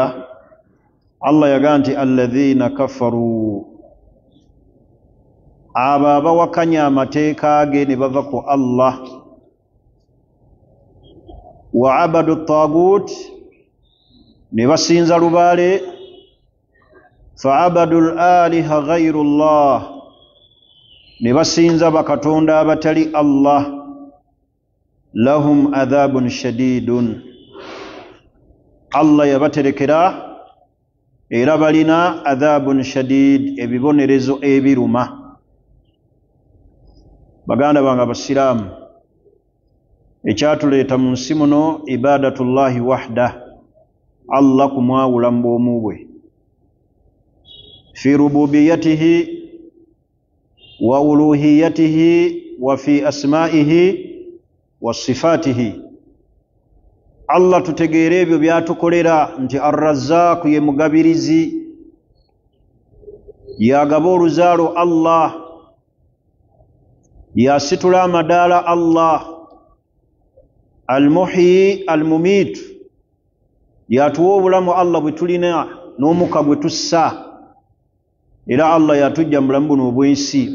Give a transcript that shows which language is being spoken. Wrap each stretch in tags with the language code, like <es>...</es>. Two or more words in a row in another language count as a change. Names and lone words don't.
<lg>Allah yagaa nti</lg> <ar>الذين كفروا,</ar> <lg>abo abawakanya amateeka ge ne bava ku Allah,</lg> <ar>وعبدوا الطاغوت,</ar> <lg>ne basinza lubaale,</lg> <ar>فعبدوا الآلهة غير الله,</ar> <lg>ne basinza bakatonda abatali Allah,</lg> <ar>لهم عذاب شديد,</ar> <lg>Allah yabaterekera era balina</lg> <ar>عذاب شديد,</ar> <lg>ebibonerezo ebiruma. Baganda bange abasiraamu, ekyatuleeta mu nsi muno</lg> <ar>عبادة الله وحده,</ar> <lg>Allah kumwawula mu bwomu bwe,</lg> <ar>في ربوبيته وألوهيته وفي أسمائه وصفاته.</ar> <lg>Allah tutegeere ebyo byatukolera nti Ar-Razzaq ye mugabirizi, yagaba oluzaalo Allah, yasitula amadaala Allah,</lg> <ar>المحيي المميت,</ar> <lg>yatuwa obulamu Allah bwe tulina n'omukka gwe tussa, era Allah yatujja mu bulamu buno obw'ensi.</lg>